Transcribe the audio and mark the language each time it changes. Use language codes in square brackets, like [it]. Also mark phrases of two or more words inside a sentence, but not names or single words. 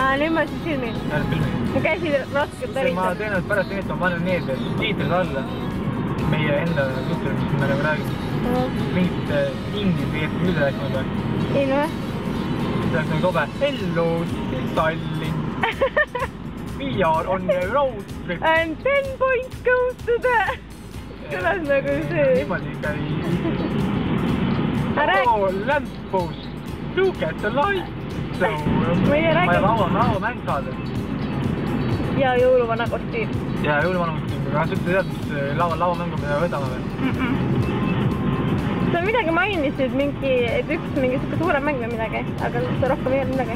[et] Nüüd ma siis filmin. Mu käsi raskelt täritab. Ma tõenäoliselt pärast tegelikult ma panen need tiitrid alla. Meie enda juttu, mis me nagu räägime. Mingit inglise keelt üle rääkima peab. Ei noh. See oleks nagu tobe. Hello, Tallinn. [en] We are on the road trip. And 10 points goes to the... [et] Kõlas nagu see. Niimoodi ikka ei... [en] Oh, lamppost. Look at the light. So, [et] ma ei lauamäng saada. Ja jõuluvana kostiim. Ja jõuluvana kostiim. Aga sa üldse tead, mis lauamängu me võtame veel? Sa midagi mainisid mingi, et üks mingi suke suurem mäng või midagi, aga sa rohkem ei olnud midagi.